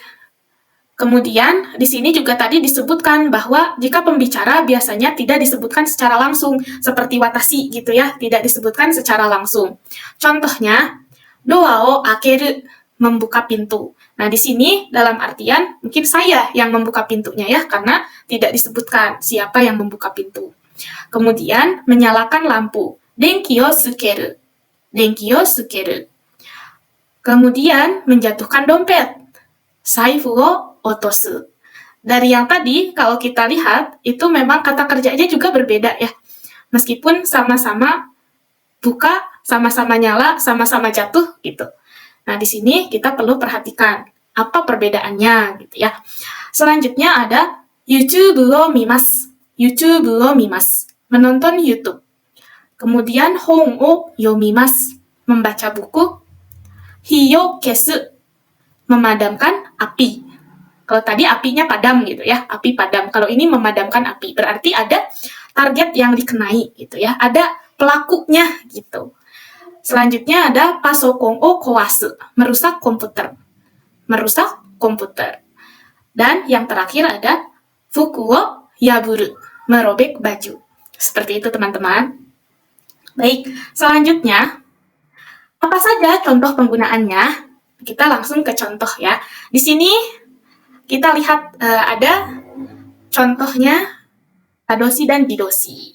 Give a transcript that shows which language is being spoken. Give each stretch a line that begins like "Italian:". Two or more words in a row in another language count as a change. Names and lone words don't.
Indonesian: Kemudian, di sini juga tadi disebutkan bahwa jika pembicara biasanya tidak disebutkan secara langsung, seperti watashi gitu ya, tidak disebutkan secara langsung. Contohnya,
Japanese: ドアを開ける,
Indonesian: membuka pintu. Nah, di sini dalam artian mungkin saya yang membuka pintunya ya, karena tidak disebutkan siapa yang membuka pintu. Kemudian, menyalakan lampu.
Japanese: 電気をつける。電気をつける.
Indonesian: Kemudian, menjatuhkan dompet.
Japanese: 財布を落とす.
Indonesian: Dari yang tadi, kalau kita lihat, itu memang kata kerjanya juga berbeda ya. Meskipun sama-sama buka, sama-sama nyala, sama-sama jatuh gitu. Nah, di sini kita perlu perhatikan apa perbedaannya gitu ya. Selanjutnya ada
Japanese: YouTube wo mimasu. YouTube wo mimasu.
Indonesian: Menonton YouTube. Kemudian
Japanese: 本を読みます.
Indonesian: Membaca buku.
Japanese: 火を消す.
Indonesian: Memadamkan api. Kalau tadi apinya padam gitu ya, api padam. Kalau ini memadamkan api, berarti ada target yang dikenai gitu ya, ada pelakunya gitu. Selanjutnya ada
Japanese: パソコンを壊す,
Indonesian: merusak komputer. Merusak komputer. Dan yang terakhir ada
Japanese: 服を破る,
Indonesian: merobek baju. Seperti itu teman-teman. Baik, selanjutnya apa saja contoh penggunaannya? Kita langsung ke contoh ya. Di sini kita lihat ada contohnya tadoshi dan jidoshi.